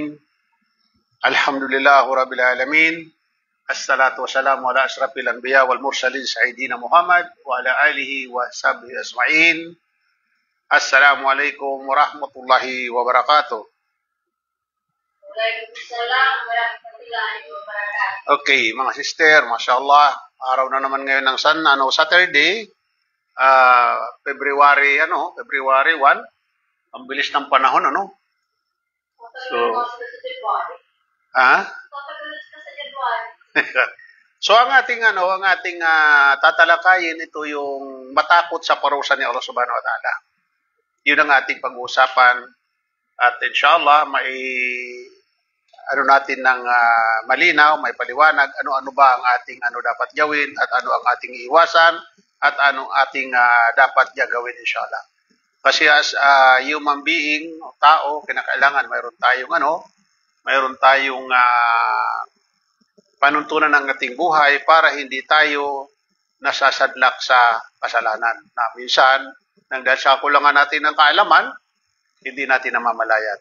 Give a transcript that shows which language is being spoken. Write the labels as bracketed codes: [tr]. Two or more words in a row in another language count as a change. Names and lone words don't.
[ar] الحمد لله رب العالمين. الصلاة والسلام على أشرف الأنبياء والمرسلين سيدنا محمد وعلى آله وصحبه أجمعين. السلام عليكم ورحمة الله وبركاته. وعليكم السلام ورحمة الله وبركاته. [tl] Okay, mga sister, mashallah, araw na naman ngayon ng Saturday, February 1. Ang bilis ng panahon, ano? So ang ating tatalakayin ito yung matakot sa parusa ni Allah [ar] سبحانه وتعالى. [tl] Yun ang ating pag-uusapan at inshallah natin ng malinaw, may paliwanag ano ba ang ating dapat gawin at ano ang ating iiwasan at ano ating dapat gagawin inshallah. [en] Kasi as human being, [tl] tao, kinakailangan mayroon tayong panuntunan ng ating buhay para hindi tayo nasasadlak sa kasalanan. Na minsan, nang dahil sa kulangan natin ng kaalaman, hindi natin namamalayan.